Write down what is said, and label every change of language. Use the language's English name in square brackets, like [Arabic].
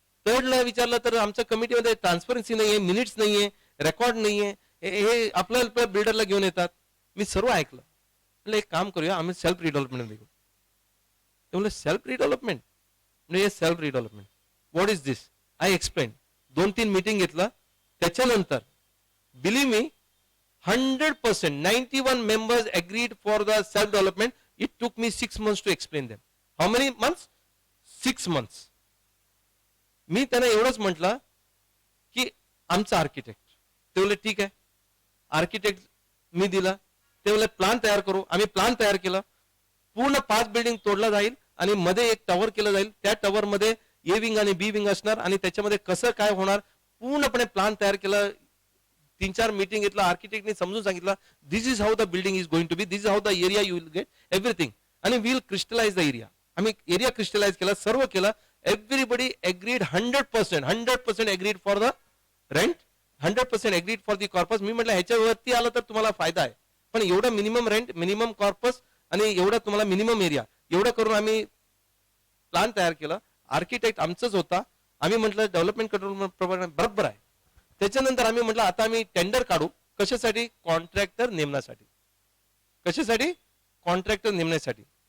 [Marathi] थर्डला विचारलं तर आमच्या कमिटीमध्ये ट्रान्सपरन्सी नाहीये, मिनिट्स नाहीये, रेकॉर्ड नाहीये, हे आपल्या बिल्डरला घेऊन येतात. मी सर्व ऐकलं. म्हणजे एक काम करूया, आम्ही सेल्फ रिडेव्हलपमेंट देऊ. ते म्हणलं सेल्फ रिडेव्हलपमेंट म्हणजे self redevelopment [English] What is this. I explain. [Marathi] 2-3 meeting घेतलं. [English] त्याच्यानंतर believe me 100% 91 members agreed for the self development. It took me 6 months to explain them. How many months? 6 months. [Marathi] मी त्यांना एवढंच म्हटलं की आमचा आर्किटेक्ट. ते बोलले ठीक आहे, आर्किटेक्ट मी दिला. ते बोलले प्लान तयार करू. आम्ही प्लान तयार केलं. पूर्ण 5 बिल्डिंग तोडला जाईल आणि मध्ये एक टॉवर केलं जाईल. त्या टॉवर मध्ये ए विंग आणि बी विंग असणार आणि त्याच्यामध्ये कसं काय होणार पूर्णपणे प्लान तयार केलं. 3-4 मीटिंग घेतला. आर्किटेक्टने समजून सांगितलं [English] This is how the building is going to be, this is how the area you will get everything, आणि we will crystallize the area. [Marathi] आम्ही एरिया क्रिस्टलाइज केला, सर्व केलं. [English] Everybody agreed 100% agreed for the rent, 100% agreed for the corpus. [Marathi] मी म्हटलं ह्याच्यावरती आलं तर तुम्हाला फायदा आहे, पण एवढं मिनिमम रेंट, मिनिमम कॉर्पस आणि एवढं तुम्हाला मिनिमम एरिया, एवढं करून आम्ही प्लान तयार केलं. आर्किटेक्ट आमचंच होता. आम्ही म्हटलं डेव्हलपमेंट कंट्रोल बरोबर आहे. त्याच्यानंतर आम्ही म्हटलं आता आम्ही टेंडर काढू. कशासाठी? कॉन्ट्रॅक्टर नेमण्यासाठी. कशासाठी? कॉन्ट्रॅक्टर नेमण्यासाठी.